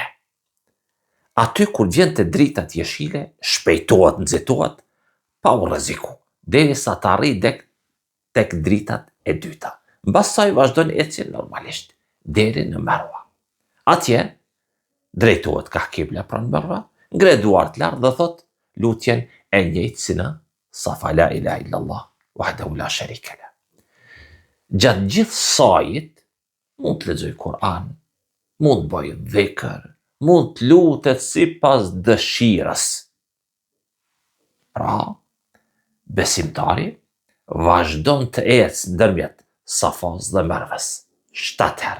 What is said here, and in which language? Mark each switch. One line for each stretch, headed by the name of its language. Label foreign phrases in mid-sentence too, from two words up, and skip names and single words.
Albanian: Aty kur vjen te dritat jeshile, shpejtohet, nxitohet, pa u rreziku, derisa të arrijë tek dritat e dyta. Mbas saj vazhdon ecjen normalisht deri në Marwa. Atje drejtohet ka kibla pranë Marwa, ngre duart lart dhe thot lutjen e njëjtë si në Safa,
Arabic: لا إله إلا الله وحده لا شريك له.
Albanian: Gjatë gjithë sajit mund të lexoj Kur'an, mund të bëj dhikr, mund të lutet sipas dëshirës. Pra, besimtari vazhdon të ecë ndërmjet Safas dhe Marwës 7 herë.